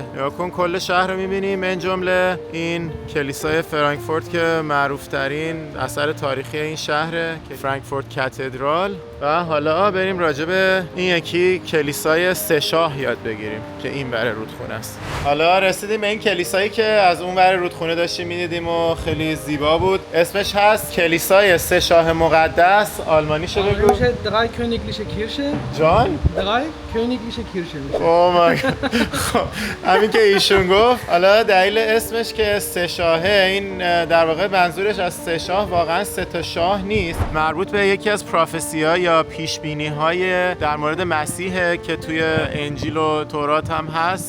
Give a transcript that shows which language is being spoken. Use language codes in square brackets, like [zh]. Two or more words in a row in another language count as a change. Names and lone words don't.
[fa] یا کن کل شهر رو می‌بینیم من جمله این کلیسای فرانکفورت که معروف ترین اثر تاریخی این شهره که فرانکفورت کاتدرال و حالا بریم راجع به این یکی کلیسای سه شاه یاد بگیریم که این ور رودخونه است. حالا رسیدیم به این کلیسایی که از اون ور رودخونه داشتیم می‌دیدیم و خیلی زیبا بود. اسمش هست کلیسای سه شاه مقدس. آلمانیشو بگو. [de] میشه drei königliche Kirche. [fa] جان؟ [de] drei königliche Kirche میشه. [en] oh my [fa] خب همین که ایشون گفت. حالا دلیل اسمش که سه شاهه این در واقع منظورش از سه شاه واقعا سه تا شاه نیست، مربوط به یکی از پروفسی‌ها یا پیش‌بینی‌های در مورد مسیحه که توی انجیل و تورات هم هست.